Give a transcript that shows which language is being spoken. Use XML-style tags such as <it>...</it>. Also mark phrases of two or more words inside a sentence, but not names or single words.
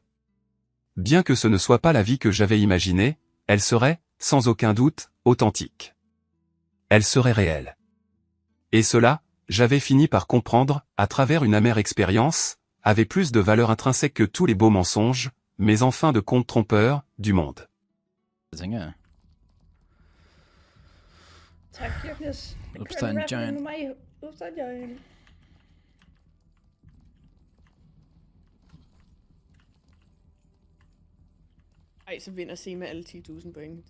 <fr>Bien que ce ne soit pas la vie que j'avais imaginée, elle serait, sans aucun doute, authentique. Elle serait réelle. Et cela, j'avais fini par comprendre, à travers une amère expérience, avait plus de valeur intrinsèque que tous les beaux mensonges, mais enfin de contes trompeurs, du monde.</fr> <da>Det tænker jeg. Tak, Kirknes. Oops, der er en giant. Med mig. Oops, der er en giant. Ej, så vinder Sema alle 10.000 point.</da>